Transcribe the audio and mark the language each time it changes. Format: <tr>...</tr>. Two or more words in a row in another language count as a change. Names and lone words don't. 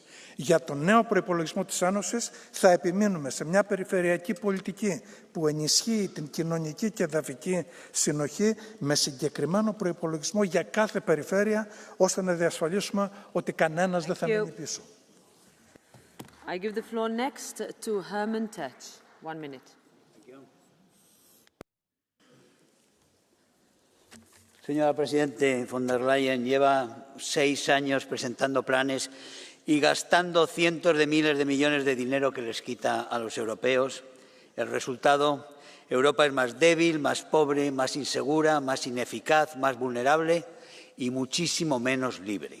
<el>Για τον νέο προϋπολογισμό της Ένωσης θα επιμείνουμε σε μια περιφερειακή πολιτική που ενισχύει την κοινωνική και εδαφική συνοχή με συγκεκριμένο προϋπολογισμό για κάθε περιφέρεια, ώστε να διασφαλίσουμε ότι κανένας δεν θα μείνει πίσω.</el> <en>I give the floor next to Herman Tech. 1 minute.</en> <es>Señora Presidente von der Leyen, lleva 6 años presentando planes y gastando cientos de miles de millones de dinero que les quita a los europeos. El resultado, Europa es más débil, más pobre, más insegura, más ineficaz, más vulnerable y muchísimo menos libre.</es>